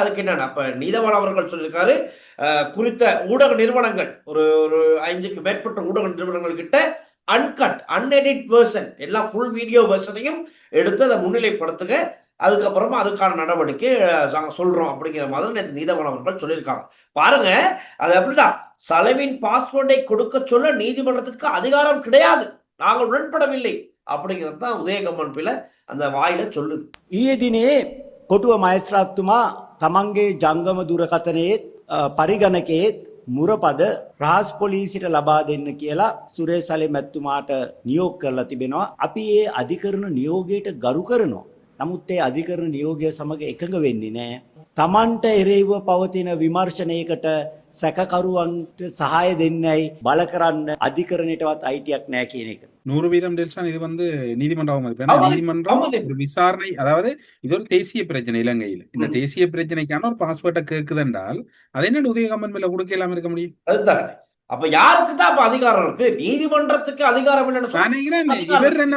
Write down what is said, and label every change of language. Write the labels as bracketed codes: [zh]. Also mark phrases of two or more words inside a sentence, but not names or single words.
[ta] அதுக்கு என்னன்னா அப்ப நீதவான் அவர்கள் சொல்லியிருக்காரு, குறித்த ஊடக நிறுவனங்கள் ஒரு ஒரு 5க்கு மேற்பட்ட ஊடக நிறுவனங்கள் கிட்ட [en] uncut unedited version [ta] எல்லாம் [en] full video [ta] வெர்ஷனையும் எடுத்து அதை முன்னிலைப்படுத்துக, அதுக்கப்புறமா அதுக்கான நடவடிக்கை நாங்க சொல்றோம் அப்படிங்கிற மாதிரி நேற்று நீதவான் அவர்கள் சொல்லியிருக்காங்க. பாருங்க, அது அப்படிதான். சலவின் பாஸ்வேர்டை கொடுக்க சொல்ல நீதிமன்றத்திற்கு அதிகாரம் கிடையாது, நாங்கள் உடன்படவில்லை அப்படிங்கிறது தான் உதயகம்மன் பிள்ளை அந்த வாயில சொல்லுது. [si] ඊයේ දිනේ කොටුව මහේස්ත්‍රාත්තුමා තමන්ගේ ජංගම දුරකථනයේත් පරිගණකයේත් මුරපද රහස් පොලිසියට ලබා දෙන්න කියලා සුරේෂ් සලේ මැතිතුමාට නියෝග කරලා තිබෙනවා. අපි ඒ අධිකරණ නියෝගයට ගරු කරනවා. නමුත් ඒ අධිකරණ නියෝගය සමග එකඟ වෙන්නේ නැහැ. තමන්ට එරෙහිව පවතින විමර්ශනයකට සැකකරුවන්ට සහාය දෙන්නයි බල කරන්න අධිකරණයටවත් අයිතියක් නැහැ කියන එක. [ta] 100% டெல்சான் இது வந்து நீதிமன்ற அவமதிப்பு. ஏன்னா அவமதிப்பு, நீதிமன்றம் அவமதிப்பு. ஒரு விசாரணை, அதாவது இது ஒரு தேசிய பிரச்சனை இலங்கையில். இந்த தேசிய பிரச்சனைக்கான ஒரு பாஸ்வேர்டை கேட்குது என்றால் அதை என்ன உதயகம்மன் மேல கொடுக்க இல்லாம இருக்க முடியும்? அதுதான். அப்ப யாருக்கு தான் அப்ப அதிகாரம் இருக்கு? நீதிமன்றத்துக்கு அதிகாரம் இல்லைன்னு நான் நினைக்கிறேன் இவர் என்ன